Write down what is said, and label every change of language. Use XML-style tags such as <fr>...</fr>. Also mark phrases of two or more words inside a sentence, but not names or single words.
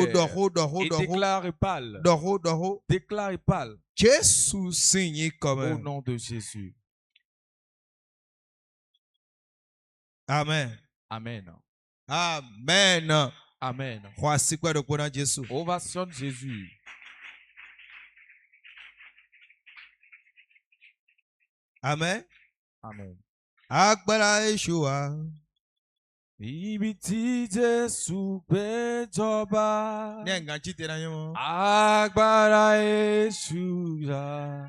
<fr>Et déclare et parle. Déclare et parle. Au nom de Jésus. Amen. Amen. Amen. Amen. Ovationne Jésus. Amen. Amen.</fr> <yo>Agbára Yeshua. Ibi tí Jésù gbé jọba. Ní ẹ̀gàn jí tẹ̀lé ayé wọn. Agbára Yeshua.</yo>